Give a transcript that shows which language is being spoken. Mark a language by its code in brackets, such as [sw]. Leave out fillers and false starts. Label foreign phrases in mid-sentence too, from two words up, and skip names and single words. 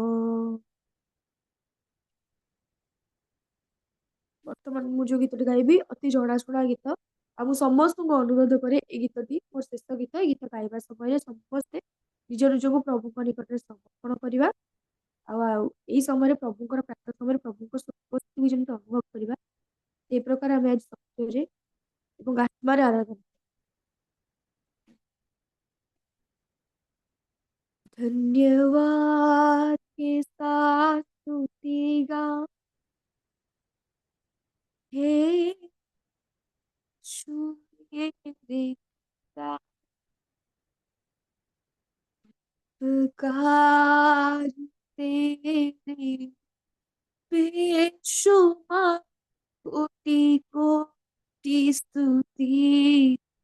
[or] ବର୍ତ୍ତମାନ ମୁଁ ଯୋଉ ଗୀତଟି ଗାଇବି ଅତି ଜଣାଶୁଣା ଗୀତ, ଆଉ ମୁଁ ସମସ୍ତଙ୍କୁ ଅନୁରୋଧ କରେ ଏ ଗୀତଟି ମୋର ଶେଷ ଗୀତ। ଏ ଗୀତ ଗାଇବା ସମୟରେ ସମସ୍ତେ ନିଜ ନିଜକୁ ପ୍ରଭୁଙ୍କ ନିକଟରେ ସମର୍ପଣ କରିବା, ଆଉ ଏଇ ସମୟରେ ପ୍ରଭୁଙ୍କର ପ୍ରାର୍ଥନା ସମୟରେ ପ୍ରଭୁଙ୍କ ଉପସ୍ଥିତିକୁ ଯେମିତି ଅନୁଭବ କରିବା, ସେଇ ପ୍ରକାର ଆମେ ଆଜି ସତ୍ୟରେ ଏବଂ ଆତ୍ମାରେ ଆରାଧନା। [hi] धन्यवाद के साथ स्तुति गा, हे यीशु मेरे खुदा, पुकार तेरे बेशुमार कोटि कोटि स्तुति।